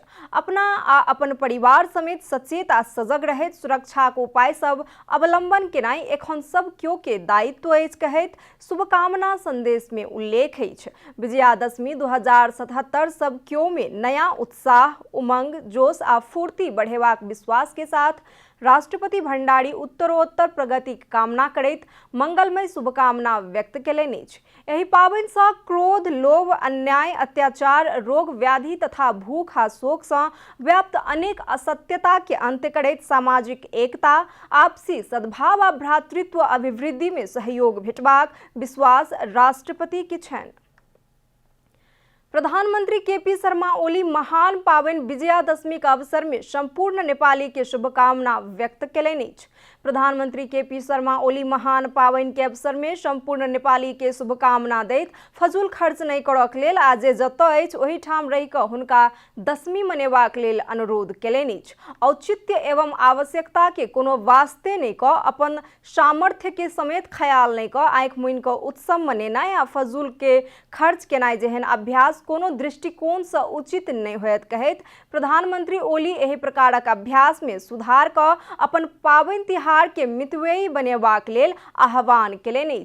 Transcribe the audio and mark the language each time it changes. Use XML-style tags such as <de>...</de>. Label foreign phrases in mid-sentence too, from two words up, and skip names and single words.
<mai>अपना आ अपन परिवार समेत सचेत आ सजग रहैत सुरक्षाक उपाय सब अवलंबन केनाई एखन सब केओ के दायित्व अछि कहैत शुभकामना संदेश में उल्लेख अछि। विजयादशमी 2077 सब केओ में नया उत्साह, उमंग, जोश आ फूर्ति बढ़ेबाक विश्वास के साथ राष्ट्रपति भण्डारी उत्तरोत्तर प्रगति के कामना करैत मंगलमय शुभकामना व्यक्त केलनि अछि। एहि पाबनि सँ क्रोध, लोभ, अन्याय, अत्याचार, रोग, व्याधि तथा भूख आ शोक सँ व्याप्त अनेक असत्यता के अंत करैत सामाजिक एकता, आपसी सद्भाव आ भ्रातृत्व अभिवृद्धि में सहयोग भेटबाक विश्वास राष्ट्रपति के छनि। प्रधानमंत्री केपी शर्मा ओली महान पावन विजयादशमी के अवसर में संपूर्ण नेपाली के शुभकामना व्यक्त केलनि अछि। प्रधानमंत्री केपी शर्मा ओली महान पावन के अवसर में संपूर्ण नेपाली के शुभकामना दैत फजूल खर्च नहीं करक लेल आ जे जतऽ अछि ओहि ठाम रहि कऽ हुनका दशमी मनेबाक लेल अनुरोध केलनि अछि। औचित्य एवं आवश्यकता के कोनो वास्ते नहीं कऽ अपन सामर्थ्य के समेत ख्याल नहीं कऽ आँखि मुनि कऽ उत्सव मनेनाई आ फजूल के खर्च केनाई जेहन अभ्यास कोनो दृष्टिकोण से उचित नहीं होयत कहैत प्रधानमंत्री ओली एहि प्रकारक अभ्यास में सुधार कऽ अपन पाबनि तिहार के मितव्ययी बनेबाक लेल आह्वान केलनि अछि।</mai>